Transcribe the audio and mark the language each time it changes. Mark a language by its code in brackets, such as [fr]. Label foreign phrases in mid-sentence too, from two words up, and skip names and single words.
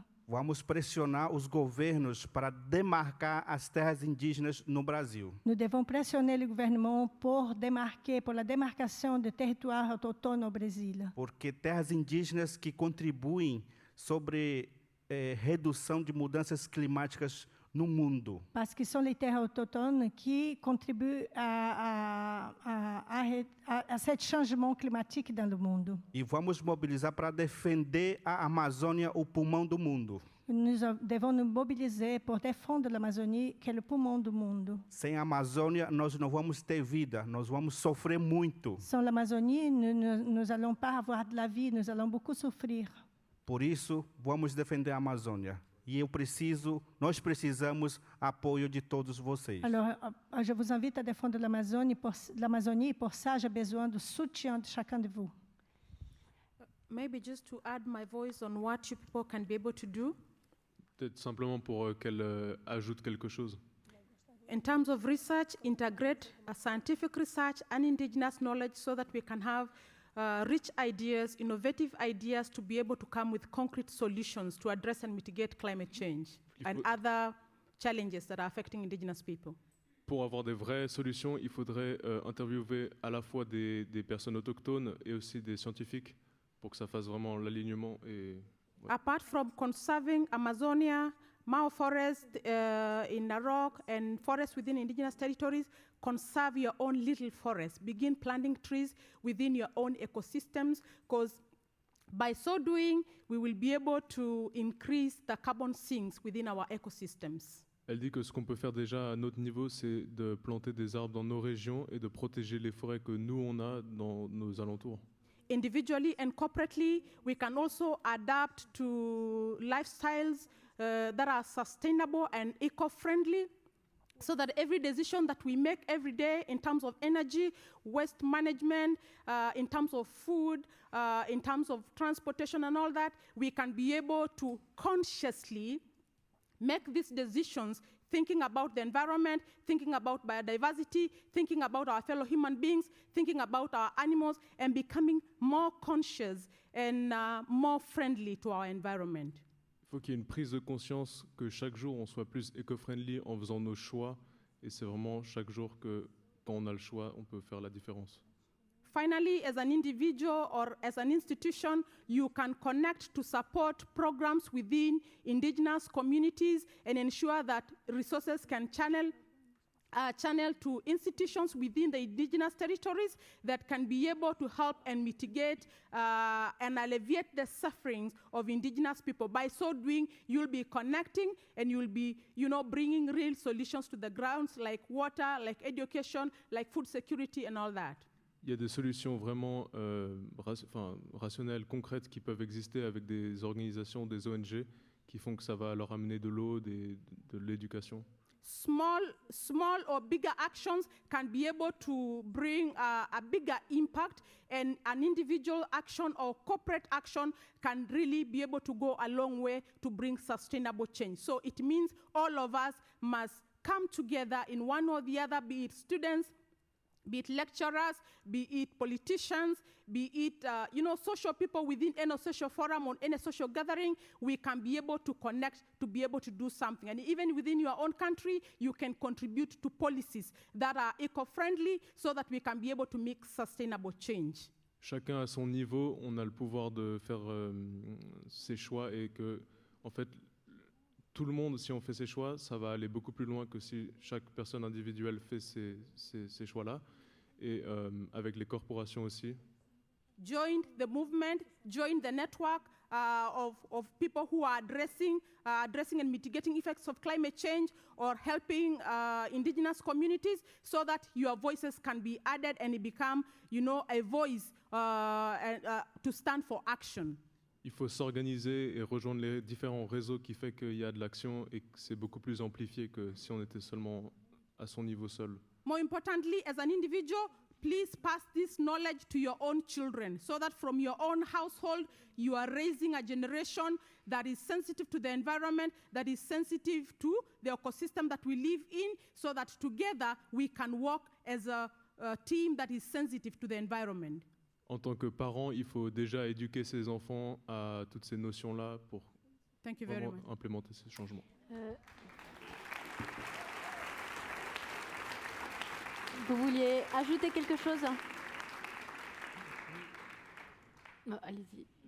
[pt] Vamos pressionar os governos para demarcar as terras indígenas no Brasil. [fr] Nous devons pressionner le gouvernement pour démarquer, pour la démarcation des territoires autochtones au Brésil. [pt] Porque terras indígenas que contribuem sobre redução de mudanças climáticas no mundo. [fr] Parce que sont les terres autochtones qui contribuent à ce changement climatique dans le monde. [pt] E vamos mobilizar para defender a Amazônia, o pulmão do mundo. [fr] Nous devons nous mobiliser pour défendre l'Amazonie, qui est le poumon du monde. [pt] Sem a Amazônia, nós não vamos ter vida, nós vamos sofrer muito. [fr] Sans l'Amazonie, nous allons pas avoir de la vie, nous allons beaucoup souffrir. [pt] Por isso, vamos defender a Amazônia. E nós precisamos apoio de todos vocês. [fr] Alors, je vous invite à défendre l'Amazonie. Pour ça, j'ai besoin du soutien de chacun de vous. [en] Maybe just to add my voice on what you people can be able to do. [fr] Peut-être simplement pour qu'elle ajoute quelque chose. [en] In terms of research, integrate scientific research and indigenous knowledge so that we can have rich ideas, innovative ideas to be able to come with concrete solutions to address and mitigate climate change and other challenges that are affecting indigenous people. [fr] Pour avoir des vraies solutions, il faudrait interviewer à la fois des personnes autochtones et aussi des scientifiques pour que ça fasse vraiment l'alignement. Ouais. [en] Apart from conserving Amazonia, Mao Forest in Narok, and forests within indigenous territories, conserve your own little forests. Begin planting trees within your own ecosystems, because by so doing, we will be able to increase the carbon sinks within our ecosystems. [fr] Elle dit que ce qu'on peut faire déjà à notre niveau, c'est de planter des arbres dans nos régions et de protéger les forêts que nous, on a dans nos alentours. [en] Individually and corporately, we can also adapt to lifestyles that are sustainable and eco-friendly, so that every decision that we make every day in terms of energy, waste management, in terms of food, in terms of transportation and all that, we can be able to consciously make these decisions thinking about the environment, thinking about biodiversity, thinking about our fellow human beings, thinking about our animals, and becoming more conscious and more friendly to our environment. [fr] Il faut qu'il y ait une prise de conscience que chaque jour on soit plus éco-friendly en faisant nos choix, et c'est vraiment chaque jour que quand on a le choix, on peut faire la différence. [en] Finally, as an individual or as an institution, you can connect to support programs within indigenous communities and ensure that resources can channel to institutions within the indigenous territories that can be able to help and mitigate and alleviate the sufferings of indigenous people. By so doing, you'll be connecting and you'll be, bringing real solutions to the grounds like water, like education, like food security and all that. [fr] Il y a des solutions vraiment rationnelles, concrètes qui peuvent exister avec des organisations, des ONG qui font que ça va leur amener de l'eau, de l'éducation. [en] small or bigger actions can be able to bring a bigger impact, and an individual action or corporate action can really be able to go a long way to bring sustainable change. So it means all of us must come together in one or the other, be it students, be it lecturers, be it politicians, be it social people within any social forum or any social gathering. We can be able to connect to be able to do something. And even within your own country, you can contribute to policies that are eco-friendly so that we can be able to make sustainable change. [fr] Chacun à son niveau, on a le pouvoir de faire ses choix, et que, en fait, tout le monde, si on fait ses choix, ça va aller beaucoup plus loin que si chaque personne individuelle fait ces choix-là. Et avec les corporations aussi. [en] Join the movement, join the network of people who are addressing and mitigating effects of climate change, or helping indigenous communities, so that your voices can be added and become, a voice to stand for action. [fr] Il faut s'organiser et rejoindre les différents réseaux, qui fait qu'il y a de l'action et que c'est beaucoup plus amplifié que si on était seulement à son niveau seul. [en] More importantly, as an individual, please pass this knowledge to your own children, so that from your own household, you are raising a generation that is sensitive to the environment, that is sensitive to the ecosystem that we live in, so that together we can work as a team that is sensitive to the environment. [fr] En tant que parent, il faut déjà éduquer ses enfants à toutes ces notions-là pour vraiment implémenter ces changements. Vous vouliez ajouter quelque chose? Allez-y.